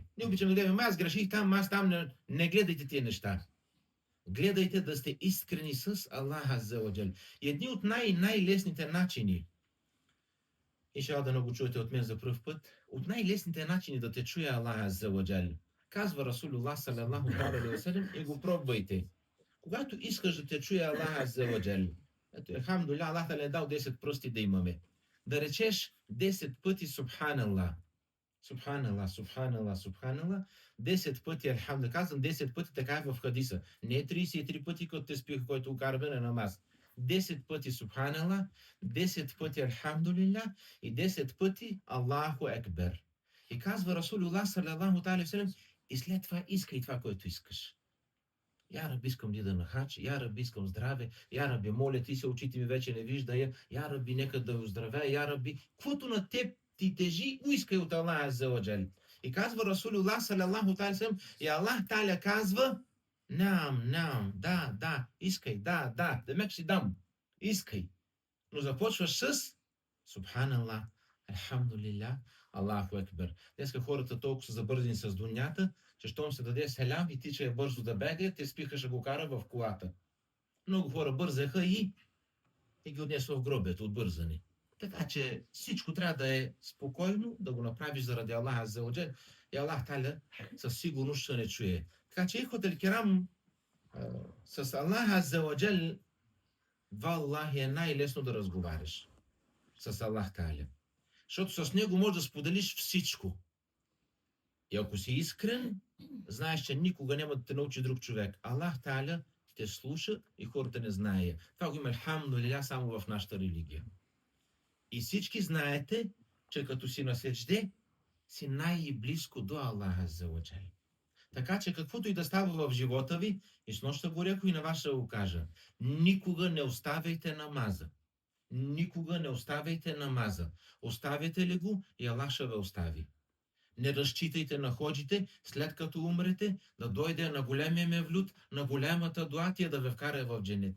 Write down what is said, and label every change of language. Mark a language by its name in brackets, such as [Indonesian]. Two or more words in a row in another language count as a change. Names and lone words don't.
[Bulgarian] Не обичам да гледаме, аз греших там, аз там. Не гледайте тия неща. Гледайте да сте искрени с Аллах Аззаваджал. И едни от най-лесните начини, иншалла да не го чуете от мен за пръв път, от най-лесните начини да те чуе Аллах Аззаваджал. Казва Расулуллах [Arabic] صلى الله عليه وسلم [Bulgarian] и го пробвайте. Когато искаш да те чуе Аллах Аззаваджал, ето, алхамдулилlah, Аллах е дал 10 пръсти да имаме. Да речеш 10 пъти Субханаллах. [Arabic] سبحان الله، سبحان الله، سبحان الله. [Bulgarian] 10 пъти, алхамдулилlah, казвам 10 пъти, така е в хадиса. Не 33 пъти, като те спиха, който укараме на намаз. 10 пъти Субханаллах, 10 пъти Алхамдулилlah и 10 пъти [Arabic] الله أكبر. [Bulgarian] И казва Расулуллах [Arabic] صلى الله عليه وسلم, [Bulgarian] и след това искай това, което искаш. [Arabic] يا ربي, [Bulgarian] искам да на хач, [Arabic] يا ربي, [Bulgarian] искам здраве, [Arabic] يا ربي, [Bulgarian] моля ти се, очите ми вече не виждая, [Arabic] يا ربي, [Bulgarian] нека да оздравя, [Arabic] يا ربي, [Bulgarian] каквото на теб ти тежи, искай от Аллах [Arabic] عز وجل. [Bulgarian] И казва Расулуллах [Arabic] صلى الله عليه وسلم, [Bulgarian] и Аллах Та'аля казва, да, искай, да мек си дам, искай. Но започваш с Субханаллах, Алхамдулилlah, [Arabic] الله أكبر. [Bulgarian] Днеска хората толкова са забързани с дунята, че щом се даде селям и тича бързо да бега, те спиха, ще го кара в колата. Много хора бързаха и ги отнесва в гробето от бързане. Така че всичко трябва да е спокойно, да го направиш заради Аллах [Arabic] عز وجل, [Bulgarian] и Аллах Та'аля със сигурност ще не чуе. Така че, [Arabic] إخوة الكرام, [Bulgarian] с Аллах [Arabic] عز وجل, [Bulgarian] валлахи е най-лесно да разговаряш с Аллах Та'аля. Защото с него можеш да споделиш всичко. И ако си искрен, знаеш, че никога няма да те научи друг човек. Аллах Та'аля те слуша и хората не знаят. Това го има алхамдулилlah само в нашата религия. И всички знаете, че като си на седжде, си най-близко до Аллах [Arabic] عز وجل. [Bulgarian] Така че каквото и да става в живота ви, и с нощта го рекох и на вас ще го кажа, никога не оставяйте намаза. Никога не оставяйте намаза. Оставяте ли го и Аллах ще ви остави. Не разчитайте на ходжите, след като умрете, да дойде на големия мевлюд, на голямата дуа тия да ви вкара в дженет.